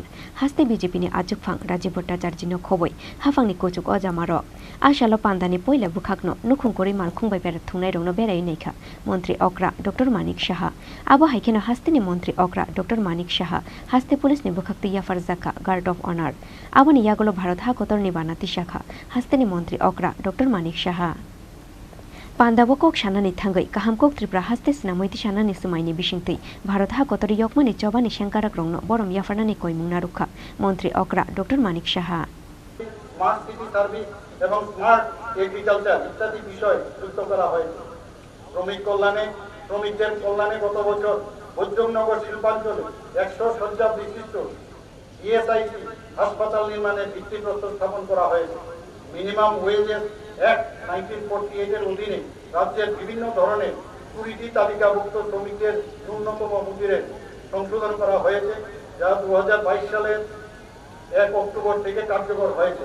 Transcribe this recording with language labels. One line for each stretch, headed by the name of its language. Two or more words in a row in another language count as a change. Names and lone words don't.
Kok Borok: हास्ते बीजेपीनि आजुकफां राजीव भट्टाचार्यनो खबय हाफांनि कुचुक अजामार आशालो पान्दानि पहिला बुखाकनो नुखुंकरि मालखुंबाय बेरा थुंनाय रंनो बेराय नैखा मंत्री अक्रा डॉक्टर मानिक साहा आबो हाइखेनो हास्तेनि मंत्री अक्रा डॉक्टर मानिक साहा हास्ते पुलिसनि बुखाकति याफार जाखा
English: guard of honour
Kok Borok: आबोनि यागलो भारत हा कतरनि बानाति शाखा हास्तेनि मंत्री अक्रा डॉक्टर मानिक साहा पान्दाबो कक साननानि थांगै काहामकक त्रिपुरा हास्ते स्नामयति साननानि सुमायनि बिसिंथै भारत हा कतर यकमानि चबानि शेंकाराक रंनो बरम याफारनानि कयमुंना रुखा मंत्री अक्रा डॉक्टर मानिक साहा
English: smart city service
Bangla: এবং
English: smart agriculture
Bangla: ইত্যাদি বিষয় যুক্ত করা হয়েছে শ্রমিক কল্যাণে শ্রমিকদের কল্যাণে গত বছর বৈদ্যনগর শিল্পাঞ্চলে 100 শয্যা বিশিষ্ট ইএসআইসি হাসপাতাল নির্মাণের ভিত্তিপ্রস্তর স্থাপন করা হয়েছে
English: Minimum Wages Act
Bangla: 1948 এর অধীনে রাজ্যের বিভিন্ন ধরনের কুড়িটি তালিকাভুক্ত শ্রমিকদের ন্যূনতম মজুরির সংশোধন করা হয়েছে যা 2022 সালের 1 অক্টোবর থেকে কার্যকর হয়েছে।